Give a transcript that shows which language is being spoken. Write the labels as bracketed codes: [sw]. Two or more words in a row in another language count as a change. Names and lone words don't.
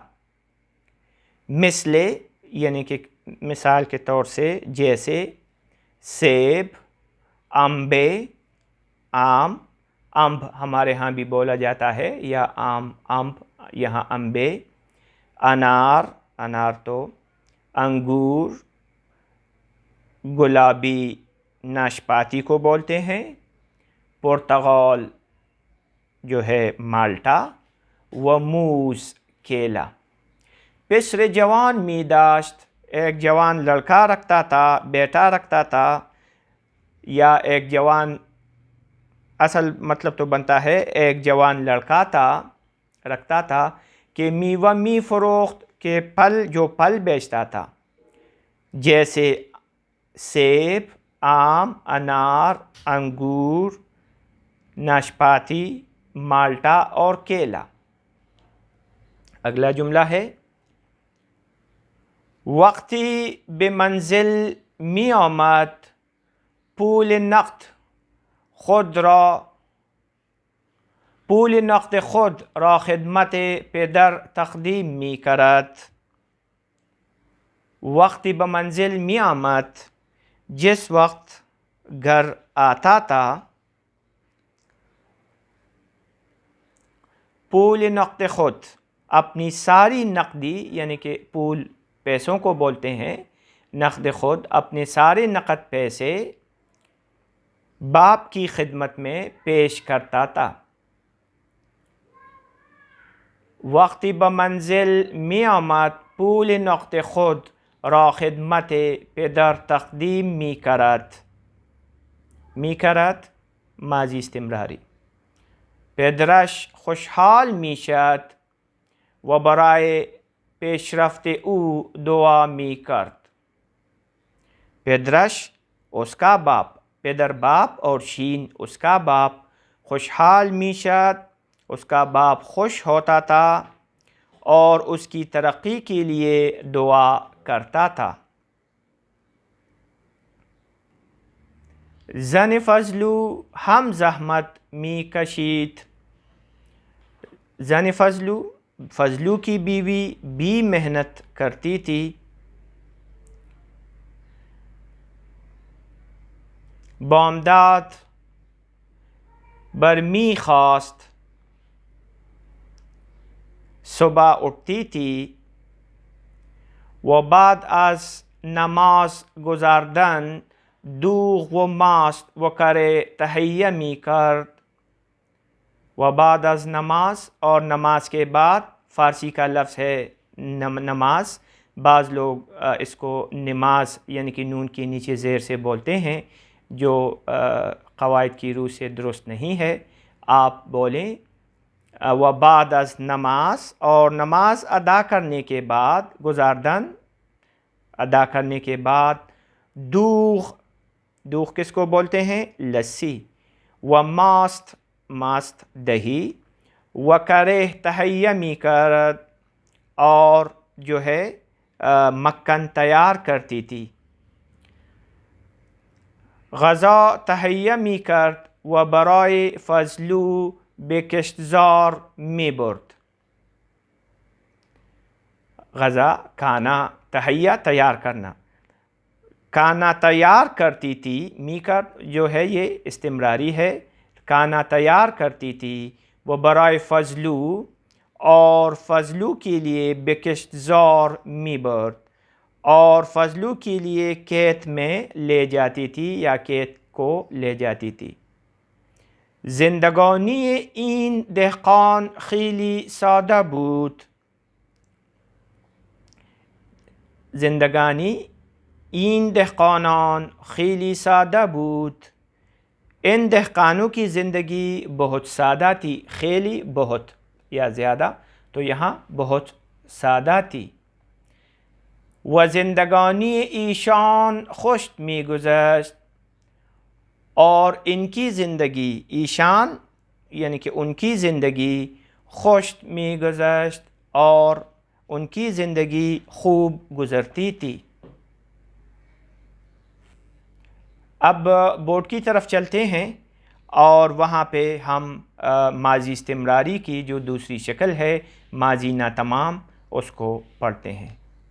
[ur] مثل یعنی کہ مثال کے طور سے، جیسے سیب، امبے، آم، امب ہمارے ہاں بھی بولا جاتا ہے، یا آم، امب، یہاں امبے، انار، انار تو، انگور، گلابی ناشپاتی کو بولتے ہیں، پرتگال جو ہے مالٹا، [fa] و موز کیلا۔ پسر جوان می داشت، [ur] ایک جوان لڑکا رکھتا تھا، بیٹا رکھتا تھا، یا ایک جوان، اصل مطلب تو بنتا ہے ایک جوان لڑکا تھا، رکھتا تھا، کہ [fa] میوہ می فروخت، [ur] کے پھل، جو پھل بیچتا تھا، جیسے سیب، آم، انار، انگور، ناشپاتی، مالٹا اور کیلا۔ اگلا جملہ ہے، [fa] وقتی به منزل می آمد، پول نقد خود را خدمت پدر تقدیم می کرد۔ وقتی به منزل می آمد، جس وقت گھر آتا تھا، پول نقد خود، اپنی ساری نقدی، یعنی کہ پول پیسوں کو بولتے ہیں، نقد خود، اپنے سارے نقد پیسے باپ کی خدمت میں پیش کرتا تھا۔ وقتی به منزل می آمد، پول نقد خود را خدمت پدر تقدیم می کرد. می کرد [ur] ماضی استمراری. [fa] پدرش خوشحال می شد و برای پیشرفت او دعا می کرد. [ur] پدرش اس کا باپ، پدر باپ اور شین اس کا باپ، [fa] خوشحال می شد، [ur] اس کا باپ خوش ہوتا تھا اور اس کی ترقی کے لیے دعا کرتا تھا. [fa] زن فضلو ہم زحمت می کشید. [ur] زن فضلو کی بیوی بھی محنت کرتی تھی. [fa] بامداد برمی خواست، [ur] صبح اٹھتی تھی. [fa] و بعد از نماز گزاردن دوغ و ماست و کر تہیہ می کرد. و بعد از نماز، [ur] اور نماز کے بعد، فارسی کا لفظ ہے نماز، بعض لوگ اس کو نماز یعنی کہ نون کے نیچے زیر سے بولتے ہیں، جو قواعد کی روح سے درست نہیں ہے. آپ بولیں [fa] و بعد از نماز، [ur] اور نماز ادا کرنے کے بعد، گزاردن ادا کرنے کے بعد، دوغ کس کو بولتے ہیں؟ لسی. [fa] و ماست دہی. و کرے تہیہ می کرد، [ur] اور جو ہے مکھن تیار کرتی تھی. [fa] غذا تہیہ می کرد و برای فضلو به کشتزار می برد. [ur] غذا کھانا، تہیہ تیار کرنا، کھانا تیار کرتی تھی. [fa] می کر [ur] جو ہے یہ استمراری ہے، کھانا تیار کرتی تھی. وہ برائے فضلو، اور فضلو کے لیے، [fa] به کشتزار می برد، [ur] اور فضلو کے لیے کھیت میں لے جاتی تھی یا کھیت کو لے جاتی تھی. [fa] زندگانی این دهقان خیلی ساده بود. زندگانی این دهقانان خیلی ساده بود. [ur] ان دهقانوں کی زندگی بہت سادہ تھی. خیلی بہت یا زیادہ، تو یہاں بہت سادہ تھی. [fa] و زندگانی ایشان خوش می گذشت، [ur] اور ان کی زندگی، ایشان یعنی کہ ان کی زندگی، [fa] خوش می گذشت [ur] اور ان کی زندگی خوب گزرتی تھی. اب بورڈ کی طرف چلتے ہیں اور وہاں پہ ہم ماضی استمراری کی جو دوسری شکل ہے ماضی ناتمام اس کو پڑھتے ہیں.